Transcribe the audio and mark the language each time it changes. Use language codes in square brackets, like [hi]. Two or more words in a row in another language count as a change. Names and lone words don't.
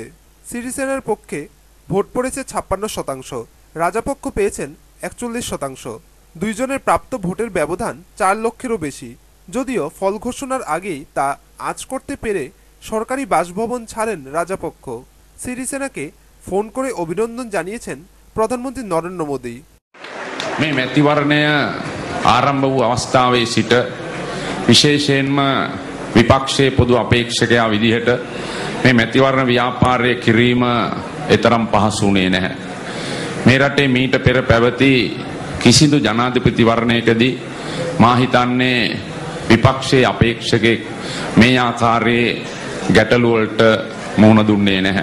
[bn] সিরিসেনার পক্ষে ভোট পড়েছে 56%, রাজাপক্ষ পেয়েছেন 41%। দুইজনের প্রাপ্ত ভোটের ব্যবধান 4 লক্ষেরও বেশি। যদিও ফল ঘোষণার আগেই তা আঁচ করতে পেরে সরকারি বাসভবন ছাড়েন রাজাপক্ষ। সিরিসেনাকে ফোন করে অভিনন্দন জানিয়েছেন প্রধানমন্ত্রী নরেন্দ্র মোদী। [si] මේ මැතිවරණය ආරම්භ වූ අවස්ථාවේ සිට විශේෂයෙන්ම විපක්ෂයේ පොදු අපේක්ෂකයා විදිහට මේ මැතිවරණ ව්‍යාපාරය කිරීම එතරම් පහසු වුණේ නැහැ. මේ රටේ මීට පෙර පැවති කිසිදු ජනාධිපතිවරණයකදී මා හිතන්නේ විපක්ෂයේ අපේක්ෂකෙක් මේ ආකාරයේ ගැටලු වලට මුහුණ දුන්නේ නැහැ.